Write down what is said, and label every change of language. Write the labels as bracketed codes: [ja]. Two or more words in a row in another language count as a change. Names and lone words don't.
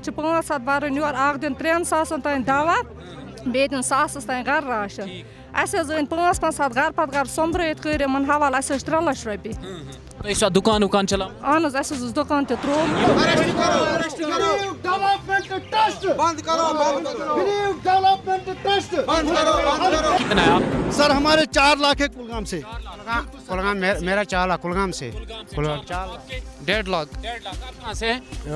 [ks] چھِ 500 بَرٕنۍ یورٕ اَکھ دیُن 3,000 تانۍ دوا بیٚیہِ دیُن 1,000 تانۍ گَرٕ راشن اَسہِ حظ أنۍ 500 گَرٕ پَتہٕ گَرٕ سوٚمبرٲیِتھ کٔرۍ یِمَن حوالہٕ اَسہِ حظ چھِ 3 لَچھ رۄپیہِ تۄہہِ چھا دُکان وُکان چلاوان؟ اہن حظ اَسہِ حظ اوس دُکان تہِ ترٛوومُت [ur] کتنا ہے آپ؟ سر ہمارے 4 لاکھ ہے کلگام سے. کلگام میرا 4 لاکھ کلگام سے. 1.5 لاکھ. آپ کہاں سے ہیں؟